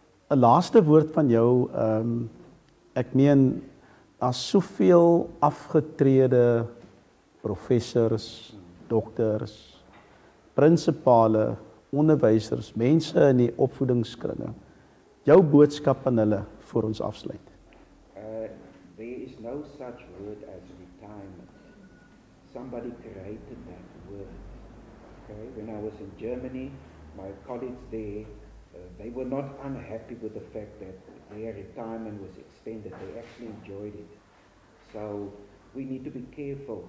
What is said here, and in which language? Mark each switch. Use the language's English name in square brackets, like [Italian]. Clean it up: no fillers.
[Afrikaans] 'n Laaste woord van jou, ek meen daar's soveel afgetrede professors, dokters, prinsipale, onderwysers, mense in die opvoedingskringe. Jou boodskap aan hulle voor ons afsluit. [English] There is no such word as retirement. Somebody created that word. Okay? When I was in Germany, my colleagues there, they were not unhappy with the fact that their retirement was extended. They actually enjoyed it. So we need to be careful.